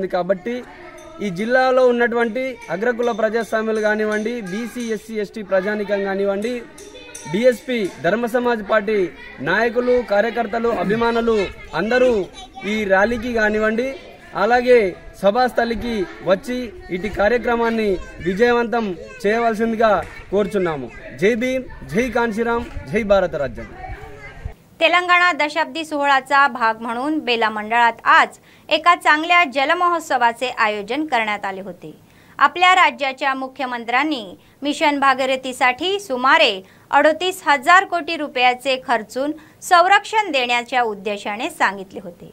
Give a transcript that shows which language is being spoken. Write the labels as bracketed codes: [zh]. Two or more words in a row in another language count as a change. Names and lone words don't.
[te] కాబట్టి ఈ జిల్లాలో ఉన్నటువంటి అగ్రకుల ప్రజాస్వామ్యులు కానివ్వండి, బీసీ, ఎస్సీ, ఎస్టీ ప్రజానికం కానివ్వండి, డిఎస్పీ ధర్మ సమాజ్ పార్టీ నాయకులు, కార్యకర్తలు, అభిమానులు అందరూ ఈ ర్యాలీకి కానివ్వండి, అలాగే సభాస్థలికి వచ్చి ఇటు కార్యక్రమాన్ని విజయవంతం చేయవలసిందిగా కోరుచున్నాము. [mr] जय भीम, जय कांशीराम, जय भारत राज्य. तेलंगणा दशाब्दी सोहळाचा भाग म्हणून बेला मंडळात आज एका चांगल्या जलमहोत्सवाचे आयोजन करण्यात आले होते. आपल्या राज्याच्या मुख्यमंत्र्यांनी मिशन भागीरथीसाठी सुमारे 38,000 कोटी रुपयाचे खर्चून संरक्षण देण्याच्या उद्देशाने सांगितले होते.